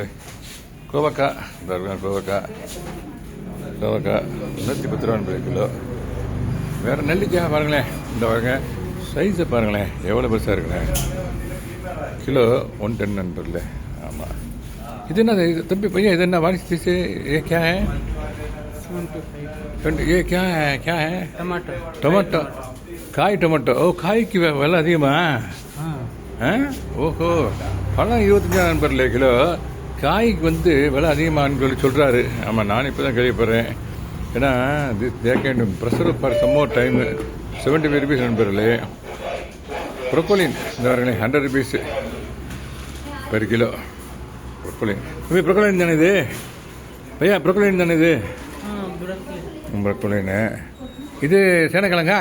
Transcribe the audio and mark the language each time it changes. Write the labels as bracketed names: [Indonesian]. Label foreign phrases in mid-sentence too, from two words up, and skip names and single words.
[Tamil] கோவக்காய் கோவக்காய் 110 ரூபா நண்பர்களே கிலோ. வேறு நெல்லிக்காய் பாருங்களேன், இந்த பாருங்க சைஸை பாருங்களேன், எவ்வளோ பெருசாக இருக்குங்களேன். கிலோ 110 நண்பர்களே. ஆமாம், இது என்ன தம்பி பையன், இது என்ன வாரிசு சைஸு? [Hindi] ये क्या है? 75. ये क्या है? टमाटो. [Tamil] காய் டொமேட்டோ. ஓ, காய்க்கு விலை அதிகமா? ஓஹோ, பழம் 25 நண்பர்களே கிலோ. காய்க்கு வந்து விலை அதிகமானு சொல்லி சொல்கிறாரு. ஆமாம், நான் இப்போ தான் கேள்விப்படுறேன். ஏன்னா [English] they can pressure for some more timeu. [Tamil] 75 ருபீஸ் நண்பர்களே. ப்ரொக்கோலின் இந்த வரங்களே 100 [English] rupeesu per kilo. [Tamil] ப்ரொக்கோலின் தானே இது பையா? ப்ரொக்கோலின் தானே இது? ப்ரொக்கோலின். இது சேனக்கிழங்கா?